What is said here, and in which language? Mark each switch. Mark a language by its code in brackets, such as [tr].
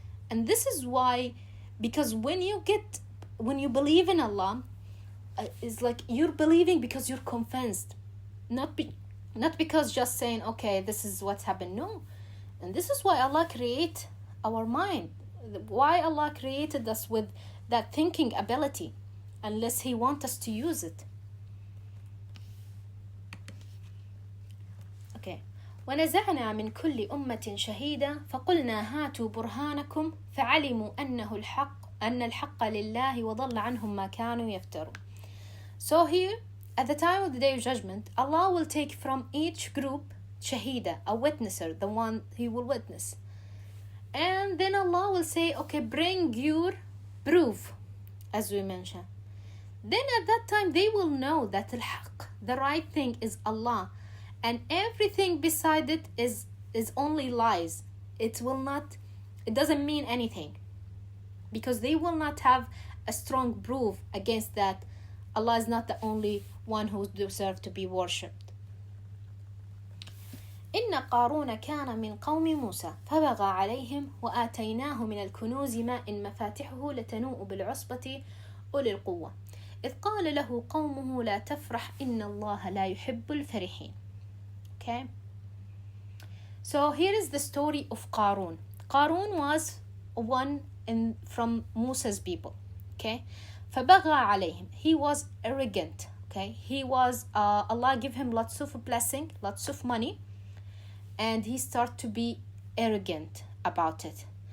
[en] And this is why, because when you believe in Allah, it's like you're believing because you're convinced, not because just saying, okay, this is what's happened. No. And this is why Allah create our mind, why Allah created us with that thinking ability, unless he wants us to use it. Okay. [ar] ونزعنا من كل أمة شهيدا فقلنا هاتوا برهانكم فعلموا أن الحق لله وضل عنهم ما كانوا يفترون. [en] So here, at the time of the Day of Judgment, Allah will take from each group shahida, a witnesser, the one he will witness. And then Allah will say, okay, bring your proof, as we mentioned. Then at that time, they will know that al-haq, the right thing, is Allah. And everything beside it is only lies. It doesn't mean anything. Because they will not have a strong proof against that. Allah is not the only one who deserves to be worshipped. [ar] إن قارون كان من قوم موسى فبغى عليهم وآتيناه من الكنوز ما إن مفاتحه لتنوء بالعصبة أولي القوة إذ قال له قومه لا تفرح إن الله لا يحب الفرحين. [en] Okay. So here is the story of Qarun. Qarun was one from Musa's people. Okay. [ar] فبغى عليهم. [en] He was arrogant. Okay, he was Allah give him lots of blessing, lots of money, and he started to be arrogant about it.